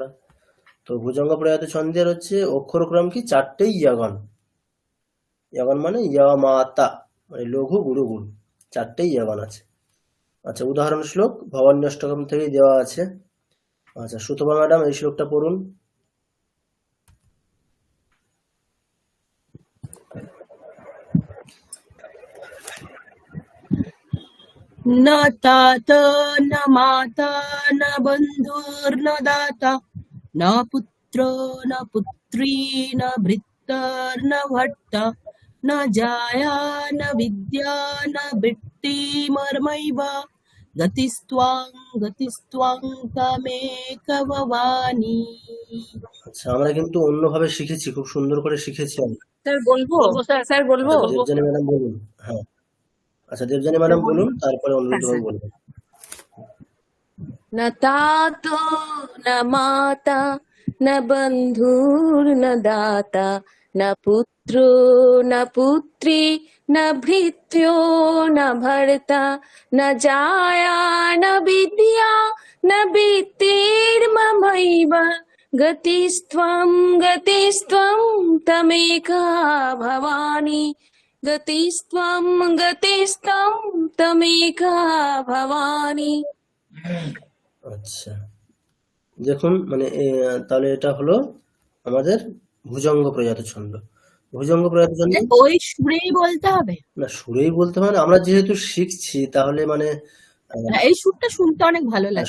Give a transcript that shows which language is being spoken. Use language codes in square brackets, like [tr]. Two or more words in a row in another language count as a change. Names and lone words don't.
[bn] তো ভুজঙ্গ প্রয়াত ছন্দের হচ্ছে অক্ষরক্রম কি 4টেই ইয়গন। ইয়গন মানে ইয় মাতা, মানে লঘু গুরু গুরু, 4টেই ইয়গন আছে। আচ্ছা উদাহরণ শ্লোক ভবান্যষ্টকম থেকেই দেওয়া আছে। আচ্ছা সুতপা ম্যাডাম এই শ্লোকটা পড়ুন। [sa] न तात न माता न बन्धुर्न दाता न पुत्रो न पुत्री न भृत्तर्न भट्टा न जाया न विद्या न वृत्तिमर्मैव গতিস্ত্বং গতিস্ত্বং তমেক ভবানী। [bn] আচ্ছা, আমরা কিন্তু অন্যভাবে শিখেছি, খুব সুন্দর করে শিখেছি আমরা। স্যার বলবো? বলবো স্যার, স্যার বলবো? আচ্ছা, দেবযানী ম্যাডাম বলুন। হ্যাঁ, আচ্ছা, দেবযানী ম্যাডাম বলুন, তারপরে হ্যাঁ অনিরুদ্ধ স্যার। বাবু বলবেন। [sa] न तातो न माता न बन्धुर्न दाता न पुत्रो न पुत्री न भृत्यो न भर्ता न जाया न विद्या न वित्तिर्ममैव गतिस्त्वं गतिस्त्वं तमेका भवानी गतिस्त्वं गतिस्त्वं तमेका भवानी। [bn] আচ্ছা, দেখুন মানে তাহলে এটা হলো আমাদের ভুজঙ্গ প্রজাত ছন্দ। ভুজঙ্গ প্রজাত ছন্দ ওই সুরেই বলতে হবে? না, সুরেই বলতে হয় না, আমরা যেহেতু শিখছি তাহলে মানে এই সুরটা শুনতে অনেক ভালো লাগছে।